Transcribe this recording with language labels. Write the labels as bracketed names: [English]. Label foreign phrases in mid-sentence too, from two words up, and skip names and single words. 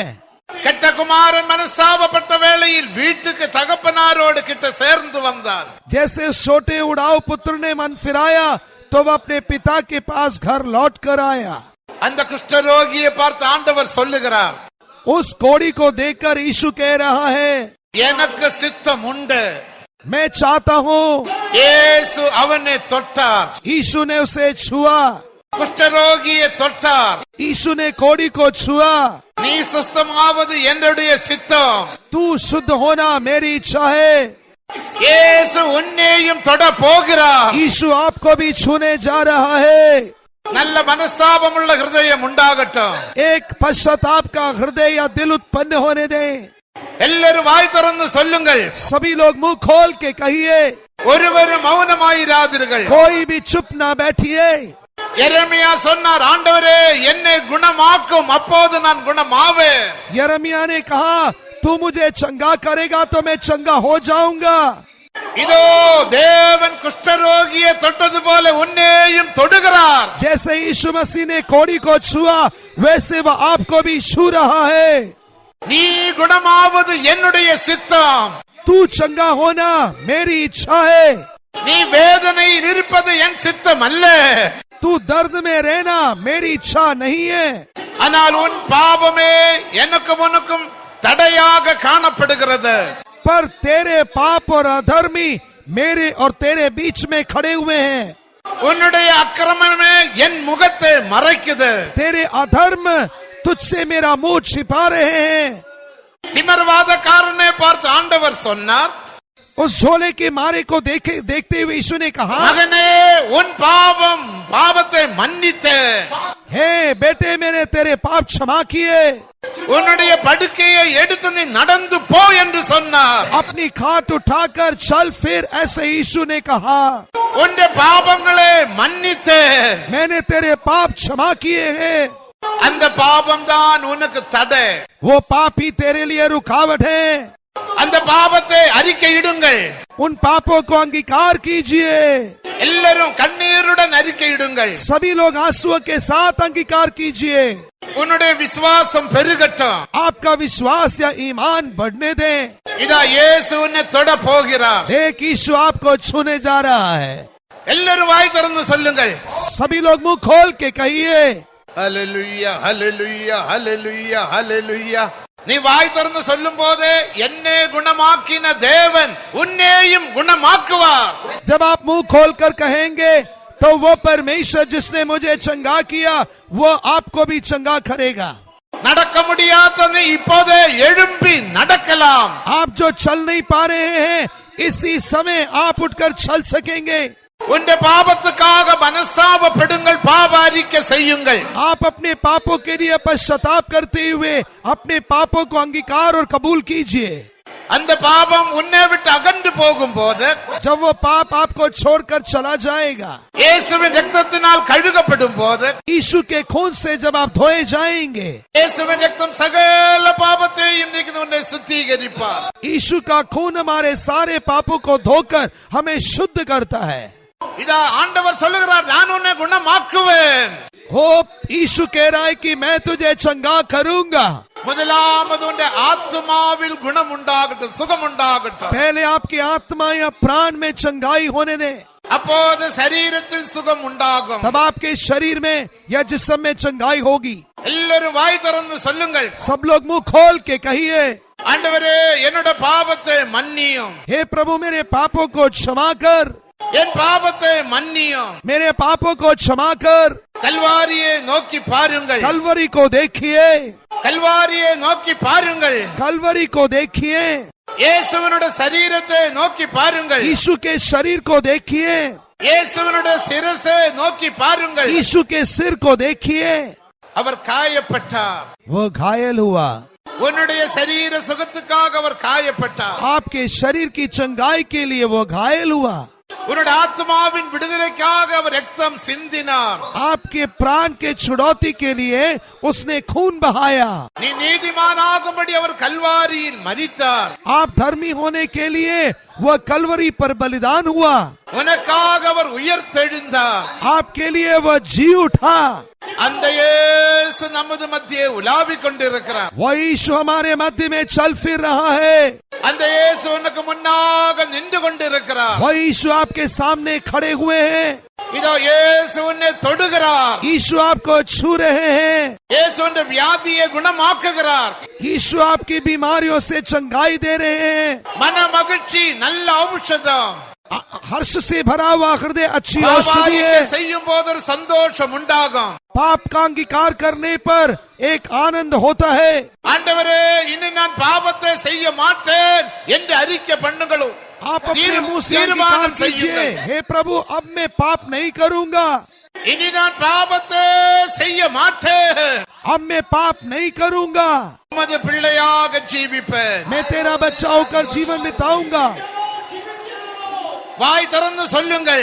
[Tamil] கெட்ட குமாரன் மனஸ்தாபப்பட்ட வேளையில் வீட்டுக்கு தகப்பனாரோடு கிட்ட சேர்ந்து வந்தான். [Hindi] जैसे उस छोटे उड़ाऊ पुत्र ने मन फिराया तो वह अपने पिता के पास घर लौट कर आया. [Tamil] அந்த குஷ்டரோகியை பார்த்து ஆண்டவர் சொல்லுகிறார், [Hindi] उस कोड़ी को देखकर यीशु कह रहा है, [Tamil] எனக்கு சித்தம் உண்டு. [Hindi] मैं चाहता हूँ। [Tamil] இயேசு அவனை தொட்டார், [Hindi] यीशु ने उसे छुआ, [Tamil] குஷ்டரோகியை தொட்டார். [Hindi] यीशु ने कोड़ी को छुआ। [Tamil] நீ சுஸ்தமாவது என்னுடைய சித்தம். [Hindi] तू शुद्ध होना मेरी इच्छा है। [Tamil] இயேசு உன்னையும் தொட போகிறார். [Hindi] यीशु आपको भी छूने जा रहा है। [Tamil] நல்ல மனஸ்தாபமுள்ள ஹிருதயம் உண்டாகட்டும். [Hindi] एक पश्चाताप का हृदय या दिल उत्पन्न होने दें। [Tamil] எல்லாரும் வாய் திறந்து சொல்லுங்கள். [Hindi] सभी लोग मुंह खोल के कहिए, [Tamil] ஒருவரும் மௌனமாயிராதீர்கள். [Hindi] कोई भी चुप ना बैठिए। [Tamil] எரேமியா சொன்னார், ஆண்டவரே என்னை குணமாக்கும், அப்போது நான் குணமாவேன். [Hindi] यिर्मयाह ने कहा, तू मुझे चंगा करेगा तो मैं चंगा हो जाऊंगा। [Tamil] இதோ தேவன் குஷ்டரோகியை தொட்டது போல உன்னையும் தொடுகிறார். [Hindi] जैसे यीशु मसीह ने कोड़ी को छुआ, वैसे वह आपको भी छू रहा है। [Tamil] நீ குணமாவது என்னுடைய சித்தம். [Hindi] तू चंगा होना मेरी इच्छा है। [Tamil] நீ வேதனையில் இருப்பது என் சித்தம் அல்ல. [Hindi] तू दर्द में रहना मेरी इच्छा नहीं है। [Tamil] ஆனால் உன் பாவமே எனக்கும் உனக்கும் தடையாக காணப்படுகிறது. [Hindi] पर तेरे पाप और अधर्मी मेरे और तेरे बीच में खड़े हुए हैं। [Tamil] உன்னுடைய அக்கிரமமே என் முகத்தை மறைக்குது. [Hindi] तेरे अधर्म तुझसे मेरा मुंह छिपा रहे हैं। [Tamil] திமிர்வாதக்காரனை பார்த்து ஆண்டவர் சொன்னார், [Hindi] उस झोले के मारे को देखते हुए यीशु ने कहा, [Tamil] மகனே உன் பாவத்தை மன்னித்து, [Hindi] हे बेटे मैंने तेरे पाप क्षमा किए। [Tamil] உன்னுடைய படுக்கையை எடுத்து நீ நடந்து போ என்று சொன்னார். [Hindi] अपनी खाट उठाकर चल फिर, ऐसे यीशु ने कहा। [Tamil] உன்னுடைய பாவங்களை மன்னித்து, [Hindi] मैंने तेरे पाप क्षमा किए हैं। [Tamil] அந்த பாவம் தான் உனக்கு தடை. [Hindi] वो पाप ही तेरे लिए रुकावट है। [Tamil] அந்த பாவத்தை அறிக்கையிடுங்கள். [Hindi] उन पापों को अंगीकार कीजिए। [Tamil] எல்லாரும் கண்ணீருடன் அறிக்கையிடுங்கள். [Hindi] सभी लोग आंसुओं के साथ अंगीकार कीजिए। [Tamil] உன்னுடைய விசுவாசம் பெருகட்டும். [Hindi] आपका विश्वास या ईमान बढ़ने दें। [Tamil] இதா இயேசு உன்னை தொட போகிறார். [Hindi] एक यीशु आपको छूने जा रहा है। [Tamil] எல்லாரும் வாய் திறந்து சொல்லுங்கள். [Hindi] सभी लोग मुंह खोल के कहिए, [Tamil] ஹல்லேலூயா ஹல்லேலூயா ஹல்லேலூயா ஹல்லேலூயா. நீ வாய் திறந்து சொல்லும் போதே என்னை குணமாக்கின தேவன் உன்னையும் குணமாக்குவார். [Hindi] जब आप मुंह खोलकर कहेंगे तो वो परमेश्वर जिसने मुझे चंगा किया वो आपको भी चंगा करेगा। [Tamil] நடக்க முடியாத நீ இப்போதே எழும்பி நடக்கலாம். [Hindi] आप जो चल नहीं पा रहे हैं, इसी समय आप उठकर चल सकेंगे। [Tamil] உன்னுடைய பாவத்துக்காக மனஸ்தாபப்படுங்கள், பாவ அறிக்கை செய்யுங்கள். [Hindi] आप अपने पापों के लिए पश्चाताप करते हुए अपने पापों को अंगीकार और कबूल कीजिए। [Tamil] அந்த பாவம் உன்னை விட்டு அகன்று போகும்போது, [Hindi] जब वो पाप आपको छोड़कर चला जाएगा, [Tamil] இயேசுவின் இரத்தத்தினால் கழுகப்படும் போது, [Hindi] यीशु के खून से जब आप धोए जाएंगे, [Tamil] இயேசுவின் இரத்தம் சகல பாவத்தையும் நீக்கி உன்னை சுத்திகரிப்பார். [Hindi] यीशु का खून हमारे सारे पापों को धोकर हमें शुद्ध करता है। [Tamil] இதா ஆண்டவர் சொல்லுகிறார், நான் உன்னை குணமாக்குவேன். [Hindi] हो यीशु कह रहा है कि मैं तुझे चंगा करूंगा। [Tamil] முதலாவது உன்னுடைய ஆத்மாவில் குணம் உண்டாகட்டும், சுகம் உண்டாகட்டும். [Hindi] पहले आपकी आत्मा या प्राण में चंगाई होने दे, [Tamil] அப்போது சரீரத்தில் சுகம் உண்டாகும். [Hindi] तब आपके शरीर में या जिस्म में चंगाई होगी। [Tamil] எல்லாரும் வாய் திறந்து சொல்லுங்கள். [Hindi] सब लोग मुंह खोल के कहिए, [Tamil] ஆண்டவரே என்னோட பாவத்தை மன்னியும், [Hindi] हे प्रभु मेरे पापों को क्षमा कर, [Tamil] என் பாவத்தை மன்னியும். [Hindi] मेरे पापों को क्षमा कर। [Tamil] கல்வாரியை நோக்கி பாருங்கள், [Hindi] कलवरी को देखिए, [Tamil] கல்வாரியை நோக்கி பாருங்கள். [Hindi] कलवरी को देखिए, [Tamil] இயேசுவினுடைய சரீரத்தை நோக்கி பாருங்கள். [Hindi] यीशु के शरीर को देखिए, [Tamil] இயேசுவினுடைய சிரசை நோக்கி பாருங்கள். [Hindi] यीशु के सिर को देखिए। [Tamil] அவர் காயப்பட்டார். [Hindi] वो घायल हुआ, [Tamil] உன்னுடைய சரீர சுகத்துக்காக அவர் காயப்பட்டார். [Hindi] आपके शरीर की चंगाई के लिए वो घायल हुआ। [Tamil] உன்னுடைய ஆத்மாவின் விடுதலைக்காக அவர் ரத்தம் சிந்தினார். [Hindi] आपके प्राण के छुड़ौती के लिए उसने खून बहाया। [Tamil] நீ நீதிமானாகும்படி அவர் கல்வாரியில் மரித்தார். [Hindi] आप धर्मी होने के लिए वह कलवरी पर बलिदान हुआ। [Tamil] உனக்காக அவர் உயிர்த்தெழுந்தார். [Hindi] आपके लिए वह जी उठा। [Tamil] அந்த இயேசு நமது மத்தியே உலாவிக் கொண்டிருக்கிறார். [Hindi] वह यीशु हमारे मध्य में चल फिर रहा है। [Tamil] அந்த இயேசு உனக்கு முன்னாக நின்று கொண்டிருக்கிறார். [Hindi] वह यीशु आपके सामने खड़े हुए हैं। [Tamil] இதோ இயேசு உன்னை தொடுகிறார். [Hindi] यीशु आपको छू रहे हैं. [Tamil] இயேசு உன் வியாதியை குணமாக்குகிறார். [Hindi] यीशु आपकी बीमारियों से चंगाई दे रहे हैं. [Tamil] மன மகிழ்ச்சி நல்ல ஔஷதம். [Hindi] हर्ष से भरा हुआ हृदय अच्छी औषधि [Tamil] பாவத்தை [Hindi] है. [Tamil] செய்யும் போது ஒரு சந்தோஷம் உண்டாகும். [Hindi] पाप का अंगीकार करने पर एक आनंद होता है. [Tamil] ஆண்டவரே இனி நான் பாவத்தை செய்ய மாட்டேன் என்று அறிக்கை பண்ணுங்களோ. [Hindi] आप अपने मुंह से अंगीकार कीजिए, हे प्रभु अब मैं पाप नहीं करूंगा. [Tamil] இனி நான் பாவத்தை செய்ய மாட்டேன். [Hindi] अब मैं पाप नहीं करूंगा. [Tamil] உமது பிள்ளையாக ஜீவிப்பேன். [Hindi] मैं तेरा बच्चा होकर जीवन बिताऊंगा. [Tamil] வாய் திறந்து சொல்லுங்கள்.